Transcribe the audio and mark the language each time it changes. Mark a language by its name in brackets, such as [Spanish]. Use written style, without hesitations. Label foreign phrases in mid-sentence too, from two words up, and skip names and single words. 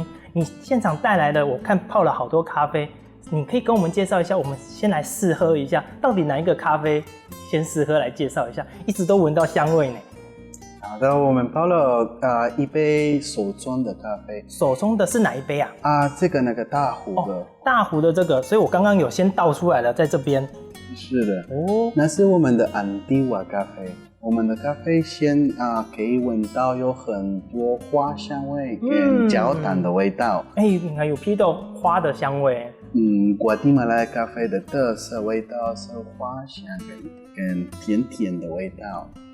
[Chinese] 你現場帶來的，我看泡了好多咖啡。你可以跟我們介紹一下，我們先來試喝一下，到底哪一個咖啡先試喝來介紹一下，一直都聞到香味呢。好的，我們泡了一杯手沖的咖啡。手沖的是哪一杯啊？這個那個大壺的。大壺的這個，所以我剛剛有先倒出來了，在這邊。是的。那是我們的安迪瓦咖啡。我們的咖啡先可以聞到有很多花香味跟焦糖的味道。還有批到花的香味。瓜地馬拉咖啡的特色味道是花香跟甜甜的味道。